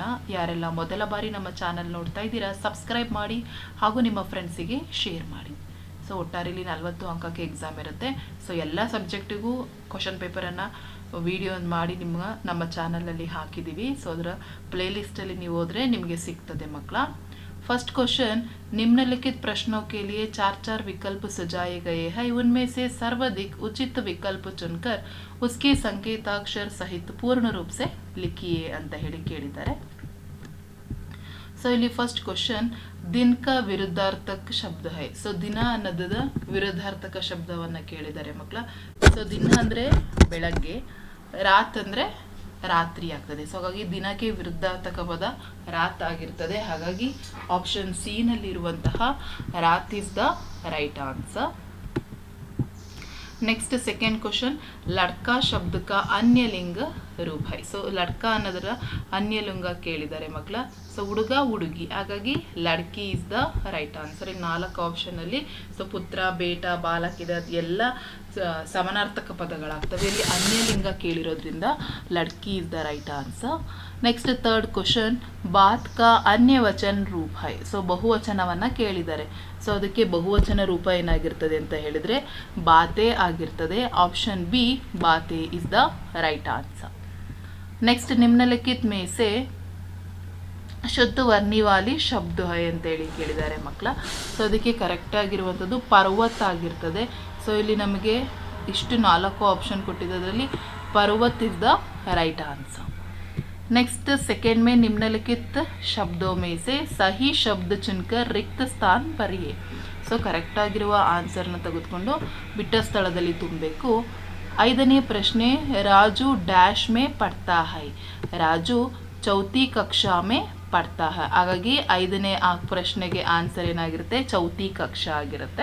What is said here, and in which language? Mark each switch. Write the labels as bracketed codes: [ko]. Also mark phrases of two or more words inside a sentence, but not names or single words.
[kn] ಯಾರೆಲ್ಲ ಮೊದಲ ಬಾರಿ ನಮ್ಮ ಚಾನಲ್ ನೋಡ್ತಾ ಇದ್ದೀರಾ, ಸಬ್ಸ್ಕ್ರೈಬ್ ಮಾಡಿ ಹಾಗೂ ನಿಮ್ಮ ಫ್ರೆಂಡ್ಸಿಗೆ ಶೇರ್ ಮಾಡಿ. ಸೊ ಒಟ್ಟಾರೆಯಲ್ಲಿ 40 ಅಂಕಕ್ಕೆ ಎಕ್ಸಾಮ್ ಇರುತ್ತೆ. ಸೊ ಎಲ್ಲ ಸಬ್ಜೆಕ್ಟಿಗೂ ಕ್ವಶನ್ ಪೇಪರನ್ನು ವಿಡಿಯೋ ಮಾಡಿ ನಮ್ಮ ಚಾನಲಲ್ಲಿ ಹಾಕಿದ್ದೀವಿ. ಸೊ ಅದರ ಪ್ಲೇಲಿಸ್ಟಲ್ಲಿ ನೀವು ಹೋದರೆ ನಿಮಗೆ ಸಿಗ್ತದೆ ಮಕ್ಕಳ. [en] first question, [hi] निम्नलिखित प्रश्नों के लिए 4 विकल्प सुझाए गए हैं. उनमें से सर्वाधिक उचित विकल्प चुनकर उसके संकेताक्षर सहित पूर्ण रूप से लिखिए [kn] ಅಂತ ಹೇಳಿ ಕೇಳಿದ್ದಾರೆ. [hi] ಸೊ ಇಲ್ಲಿ [en] first question, [hi] दिन का विरुद्धार्थक शब्द है. [kn] ಸೊ ದಿನ ಅನ್ನೋದ ವಿರುದ್ಧಾರ್ಥಕ ಶಬ್ದವನ್ನ ಕೇಳಿದ್ದಾರೆ ಮಕ್ಕಳ. ಸೊ ದಿನ ಅಂದ್ರೆ ಬೆಳಗ್ಗೆ, ರಾತ್ ಅಂದ್ರೆ ರಾತ್ರಿ ಆಗ್ತದೆ. ಸೊ ಹಾಗಾಗಿ ದಿನಕ್ಕೆ ವಿರುದ್ಧಾರ್ಥಕ ಪದ ರಾತ್ ಆಗಿರ್ತದೆ. ಹಾಗಾಗಿ ಆಪ್ಷನ್ ಸಿ ನಲ್ಲಿರುವಂತಹ ರಾತ್ [en] is the right answer. next second question, [hi] लड़का शब्द का अन्य लिंग रूप है. [kn] सो लड़का ಅನ್ನೋದರ ಅನ್ಯ ಲಿಂಗ ಕೇಳಿದ್ದಾರೆ ಮಕ್ಕಳ. ಸೊ ಹುಡುಗ ಹುಡುಗಿ, ಹಾಗಾಗಿ ಲಡ್ಕಿ [en] is the right answer. [kn] ಈ 4 ಆಪ್ಷನ್ ಅಲ್ಲಿ ಸೊ ಪುತ್ರ, ಬೇಟ, ಬಾಲಕ ಎಲ್ಲ ಸಮಾನಾರ್ಥಕ ಪದಗಳಾಗ್ತವೆ. ಇಲ್ಲಿ ಅನ್ಯ ಲಿಂಗ ಕೇಳಿರೋದ್ರಿಂದ ಲಡ್ಕಿ [en] is the right answer. next third question, [hi] बात का अन्य वचन रूप है. [kn] ಸೊ ಬಹುವಚನವನ್ನ ಕೇಳಿದ್ದಾರೆ. ಸೊ ಅದಕ್ಕೆ ಬಹುವಚನ ರೂಪ ಏನಾಗಿರ್ತದೆ ಅಂತ ಹೇಳಿದ್ರೆ ಬಾತೆ ಆಗಿರ್ತದೆ. [en] option B बाते is the right answer. [hi] ನೆಕ್ಸ್ಟ್, निम्नलिखित में से शुद्ध वर्णीवाली शब्द है [kn] ಅಂತ ಹೇಳಿ ಕೇಳಿದ್ದಾರೆ ಮಕ್ಕಳ. ಸೊ ಅದಕ್ಕೆ ಕರೆಕ್ಟ್ ಆಗಿರುವಂಥದ್ದು ಪರ್ವತ ಆಗಿರ್ತದೆ. ಸೊ ಇಲ್ಲಿ ನಮಗೆ ಇಷ್ಟು 4 ಆಪ್ಷನ್ ಕೊಟ್ಟಿದ್ದರಲ್ಲಿ ಪರ್ವತ್ [en] is the right answer. next second [hi] में निम्नलिखित शब्दों में से सही शब्द चुनकर रिक्त स्थान भरिए. [kn] ಸೊ ಕರೆಕ್ಟ್ ಆಗಿರುವ ಆನ್ಸರ್ನ ತೆಗೆದುಕೊಂಡು ಬಿಟ್ಟ ಸ್ಥಳದಲ್ಲಿ ತುಂಬಬೇಕು. 5ನೇ ಪ್ರಶ್ನೆ, [hi] राजू डैश में पढ़ता है. राजू चौथी कक्षा में पढ़ता है. [kn] ಹಾಗಾಗಿ 5ನೇ ಪ್ರಶ್ನೆಗೆ ಆನ್ಸರ್ ಏನಾಗಿರುತ್ತೆ, [hi] चौथी कक्षा [kn] ಆಗಿರುತ್ತೆ.